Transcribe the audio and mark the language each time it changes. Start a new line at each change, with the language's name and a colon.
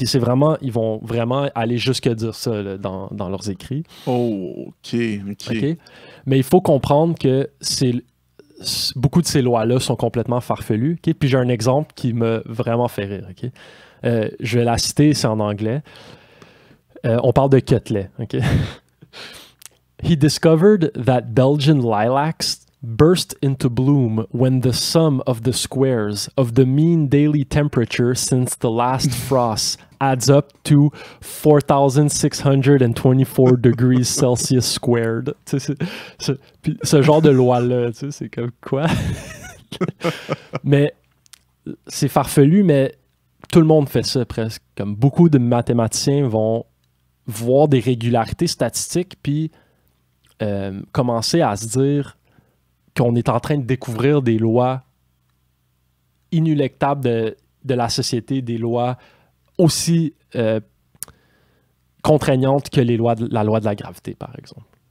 French: Puis ils vont vraiment aller jusqu'à dire ça là, dans leurs écrits. Oh, OK. Mais il faut comprendre que beaucoup de ces lois-là sont complètement farfelues. Okay? Puis j'ai un exemple qui m'a vraiment fait rire. Okay? Je vais la citer, c'est en anglais. On parle de Quetelet. Okay?
English: He discovered that Belgian lilacs burst into bloom when the sum of the squares of the mean daily temperature since the last frost adds up to 4,624 degrees Celsius squared.
French: Puis ce genre de loi-là, c'est comme quoi? Mais c'est farfelu, mais tout le monde fait ça presque. Comme beaucoup de mathématiciens vont voir des régularités statistiques puis commencer à se dire qu'on est en train de découvrir des lois inéluctables de la société, des lois aussi contraignantes que la loi de la gravité, par exemple.